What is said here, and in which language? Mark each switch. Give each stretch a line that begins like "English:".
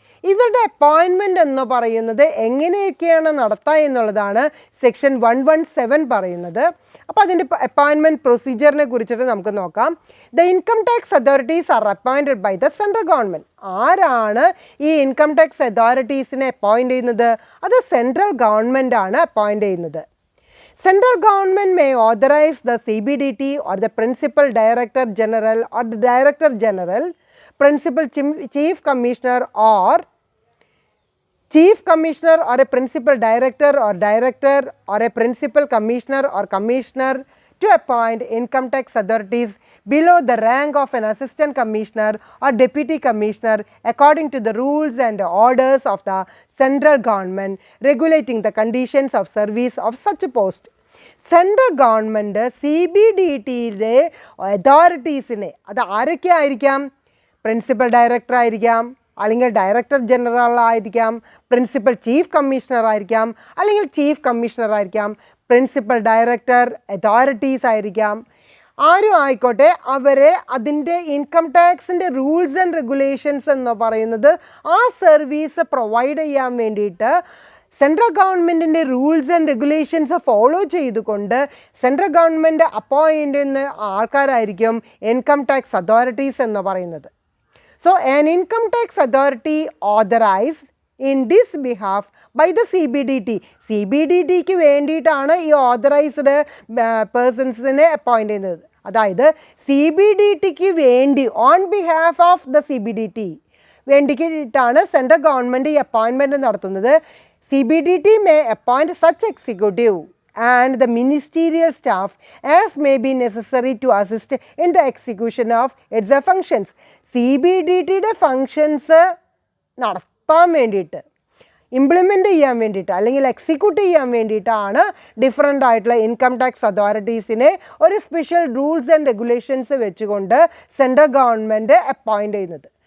Malayalam: ഇവരുടെ അപ്പോയിൻമെൻ്റ് എന്ന് പറയുന്നത് എങ്ങനെയൊക്കെയാണ് നടത്തുക എന്നുള്ളതാണ് സെക്ഷൻ 117 പറയുന്നത്. അപ്പോൾ അതിൻ്റെ അപ്പോയിൻമെൻറ്റ് പ്രൊസീജിയറിനെ കുറിച്ചിട്ട് നമുക്ക് നോക്കാം.
English: The income tax authorities are appointed by the central government.
Malayalam: ആരാണ് ഈ ഇൻകം ടാക്സ് അതോറിറ്റീസിനെ അപ്പോയിൻ്റ് ചെയ്യുന്നത്? അത് സെൻട്രൽ ഗവൺമെൻറ് ആണ് അപ്പോയിൻ്റ് ചെയ്യുന്നത്.
English: Central government may authorize the CBDT or the Principal Director General or the Director General, Principal Chief Commissioner or Chief Commissioner or a Principal Director or Director or a Principal Commissioner or Commissioner to appoint income tax authorities below the rank of an Assistant Commissioner or Deputy Commissioner according to the rules and orders of the central government regulating the conditions of service of such post.
Malayalam: Central government CBDTയിലെ അതോറിറ്റീസിനെ, അത് ആരൊക്കെ ആയിരിക്കാം? Principal director ആയിരിക്കാം, അല്ലെങ്കിൽ director general ആയിരിക്കാം, principal chief commissioner ആയിരിക്കാം, അല്ലെങ്കിൽ chief commissioner ആയിരിക്കാം, principal director authorities ആയിരിക്കാം, ആരും ആയിക്കോട്ടെ. അവരെ അതിൻ്റെ ഇൻകം ടാക്സിൻ്റെ റൂൾസ് ആൻഡ് റെഗുലേഷൻസ് എന്ന് പറയുന്നത് ആ സർവീസ് പ്രൊവൈഡ് ചെയ്യാൻ വേണ്ടിയിട്ട് സെൻട്രൽ ഗവൺമെൻറ്റിൻ്റെ റൂൾസ് ആൻഡ് റെഗുലേഷൻസ് ഫോളോ ചെയ്തുകൊണ്ട് സെൻട്രൽ ഗവൺമെൻറ് അപ്പോയിൻ്റ് ചെയ്യുന്ന ആൾക്കാരായിരിക്കും ഇൻകം ടാക്സ് അതോറിറ്റീസ് എന്ന് പറയുന്നത്.
English: so an income tax authority authorised in this behalf by the CBDTക്ക്
Malayalam: വേണ്ടിയിട്ടാണ് ഈ ഓതറൈസ്ഡ് പേഴ്സൺസിനെ അപ്പോയിൻ്റ് ചെയ്യുന്നത്. അതായത് CBDTക്ക് വേണ്ടി on behalf of the CBDT വേണ്ടിയിട്ടാണ് സെൻട്രൽ ഗവൺമെൻറ് ഈ അപ്പോയിൻമെൻറ്റ് നടത്തുന്നത്.
English: CBDT may appoint such executive and the ministerial staff as may be necessary to assist in the execution of its functions.
Malayalam: CBDTയുടെ functions നടത്താൻ വേണ്ടിയിട്ട്, implement ചെയ്യാൻ വേണ്ടിയിട്ട് അല്ലെങ്കിൽ execute ചെയ്യാൻ വേണ്ടിയിട്ടാണ് ഡിഫറെൻ്റ് ആയിട്ടുള്ള ഇൻകം ടാക്സ് അതോറിറ്റീസിനെ ഒരു സ്പെഷ്യൽ റൂൾസ് ആൻഡ് റെഗുലേഷൻസ് വെച്ചുകൊണ്ട് സെൻട്രൽ ഗവൺമെൻറ് അപ്പോയിൻ്റ് ചെയ്യുന്നത്.